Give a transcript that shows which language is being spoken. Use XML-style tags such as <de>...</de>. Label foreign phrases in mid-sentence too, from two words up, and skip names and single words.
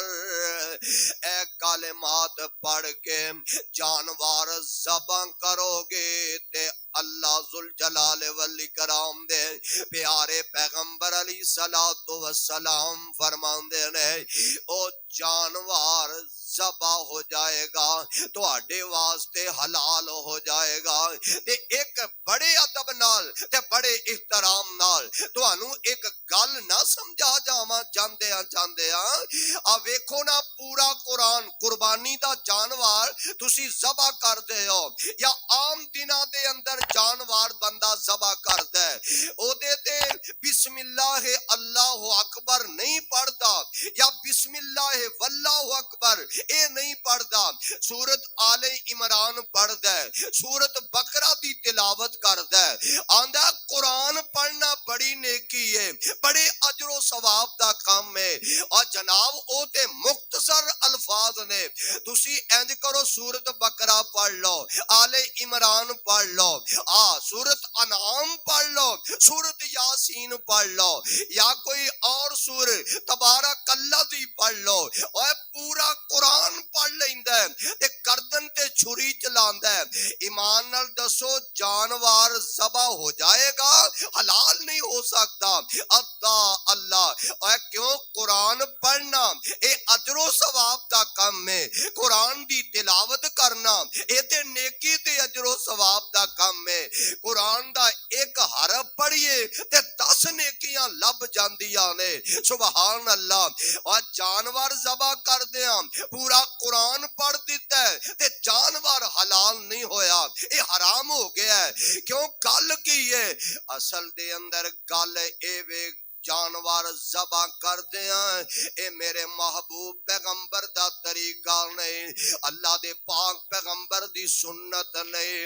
<pa>اے کلمات پڑھ کے جانور ذبح کرو گے تے اللہ</pa> <ar>ذوالجلال والاکرام</ar> <pa>دے پیارے پیغمبر</pa> <ar>علیہ السلام</ar> <pa>فرماندے نے او جانور ذبح ہو جائے گا، تواڈے واسطے حلال ہو جائے گا۔ تے ایک بڑے ادب نال تے بڑے احترام نال تانوں ایک گل نہ سمجھا جاواں چاندیاں آ ویکھو نا پورا قرآن قربانی دا جانور تسی ذبح کر دے ہو یا عام دناں دے اندر جانور بندہ ذبح کردا ہے او دے تے</pa> <ar>بسم اللہ اللہ اکبر</ar> <pa>نہیں پڑھدا یا</pa> <ar>بسم اللہ واللہ اکبر</ar> <pa>اے نہیں پڑھدا، سورت آل عمران پڑھدا ہے، سورت بقرہ دی تلاوت کردا ہے، آندا قرآن پڑھنا بڑی نیکی ہے، بڑے اجر و ثواب دا کام ہے۔ اور جناب او تے مختصر الفاظ نے، تسی انج کرو سورت بقرہ پڑھ لو، آل عمران پڑھ لو، سورت انعام پڑھ لو، سورت یاسین پڑھ لو یا کوئی اور سورت تبارک اللہ دی پڑھ لو، اور پورا قرآن پڑھ لیندا ہے تے گردن تے چھری چلاندا ہے۔ ایمان نال دسو جانور ذبح ہو جائے گا، حلال نہیں ہو سکتا۔ اللہ اور کیوں قرآن پڑھنا اے اجر و ثواب دا کام ہے، قرآن دی تلاوت کرنا اے تے نیکی تے اجر و ثواب دا کام ہے۔ قرآن دا ایک حرف پڑھیے تے 10 نیکیاں لب جاندیاں نے،</pa> <ar>سبحان اللہ۔</ar> <pa>اور جانور ذبح کر دیاں پورا قرآن پڑھ دیتا ہے تے جانور حلال نہیں ہویا، اے حرام ہو گیا ہے۔ کیوں گل کی ہے اصل دے اندر گل اے وے جانور ذبح کردے ہیں اے میرے محبوب پیغمبر دا طریقہ نہیں، اللہ دے پاک پیغمبر دی سنت نہیں۔</pa>